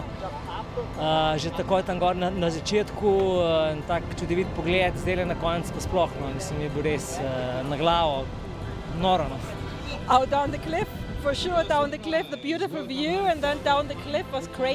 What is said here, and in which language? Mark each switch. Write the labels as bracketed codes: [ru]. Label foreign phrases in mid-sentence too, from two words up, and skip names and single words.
[sl] Že takoj tam gor na začetku, tak čudovit pogled, zdaj na koncu pa sploh, mislim, je bil res na glavo, noro. [en] Out down the cliff, for sure down the cliff, the beautiful view, and then down the cliff was great.